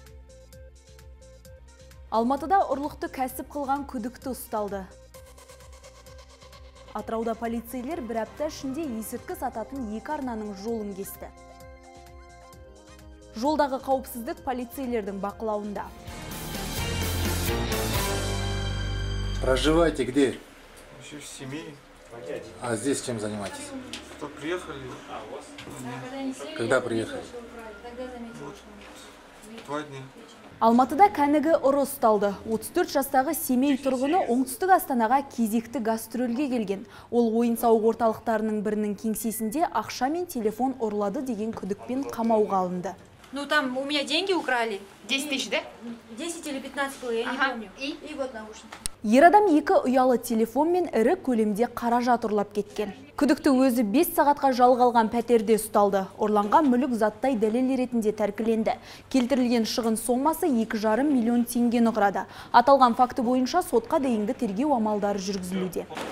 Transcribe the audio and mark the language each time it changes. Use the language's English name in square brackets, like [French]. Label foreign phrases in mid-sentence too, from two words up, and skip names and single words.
[Kazakh] Алматыда ұрлықты кәсіп қылған күдікті ұсталды. Атырауда полицейлер бір апта ішінде есірткі сататын екі арнаның жолын кесті. Жолдағы қауіпсіздік полицейлердің бақылауында. [Russian] Проживаете где? Еще в семье. А здесь чем занимаетесь? Что, приехали? Когда приехали? 2 дня. [Kazakh] Алматыда кәнігі ұры ұсталды. 34 жастағы Семей тұрғыны оңтүстік Астанаға кезекті гастрольге келген. Ол ойын-сауық орталықтарының бірінің кеңсесінде ақша мен телефон ұрлады деген күдікпен қамауға алынды. [Russian] Ну там у меня деньги украли. 10 тысяч, да? 10 или 15 было, я не помню. И вот наушники. [Kazakh] Ер адам екі ұялы телефон мен ірі көлемде қаражат ұрлап кеткен. Күдікті өзі 5 сағатқа жалға алған пәтерде ұсталды. Ұрланған мүлік заттай дәлел ретінде тәркіленді. Келтірілген шығын сомасы 2,5 миллион теңгені құрады. Аталған факті бойынша сотқа дейінгі тергеу амалдары жүргізілуде.